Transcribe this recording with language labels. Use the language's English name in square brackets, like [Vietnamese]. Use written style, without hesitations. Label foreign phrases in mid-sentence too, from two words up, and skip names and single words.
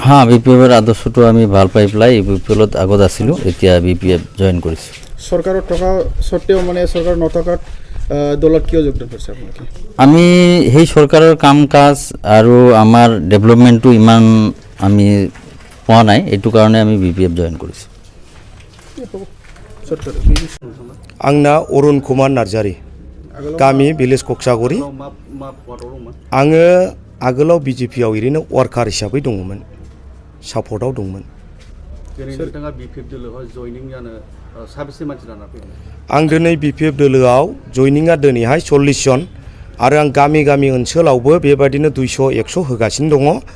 [Assamese] হ্যাঁ, বিপিএফৰ আদৰ্শটো আমি ভাল পাই পেলাই বিপিএফত আগত আছিলোঁ, এতিয়া বিপিএফ জইন কৰিছোঁ। চৰকাৰত থকা স্বত্তেও মানে চৰকাৰ নথকাত দলত কিয় যোগদান কৰিছে আপোনালোকে? আমি সেই চৰকাৰৰ কাম কাজ আৰু আমাৰ ডেভেলপমেণ্টটো ইমান আমি পোৱা নাই, এইটো কাৰণে আমি বিপিএফ জইন কৰিছোঁ। [Bodo] आंना अरुण कुमार नार्जारी, गामि भिलेज कक्सागुरि। आङो आगोलाव बीजेपीआव ओरैनो वार्कार हिसाबै दङमोन, सापर्टआव दंमोन। आं दिनै बीपीएफ दोलोआव जयनिंआ दिनैहाय 40 जन आरो आं गामि गामि ओनसोलावबो बेबायदिनो 200-100 होगासिनो दङ।